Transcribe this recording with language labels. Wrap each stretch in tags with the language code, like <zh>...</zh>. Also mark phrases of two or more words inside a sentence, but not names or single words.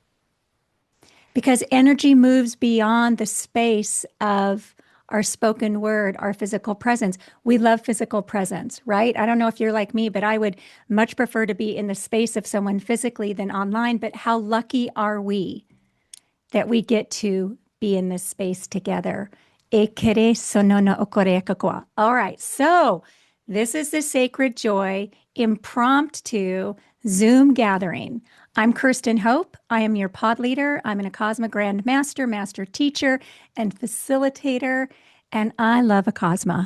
<en>Because energy moves beyond the space of our spoken word, our physical presence. We love physical presence, right? I don't know if you're like me, but I would much prefer to be in the space of someone physically than online. But how lucky are we that we get to be in this space together? E kere sono no okore kakua. All right, so this is the Sacred Joy impromptu Zoom gathering. I'm Kirsten Hope. I am your pod leader. I'm an Acasma Grand Master, Master Teacher, and Facilitator, and I love Acasma.</en>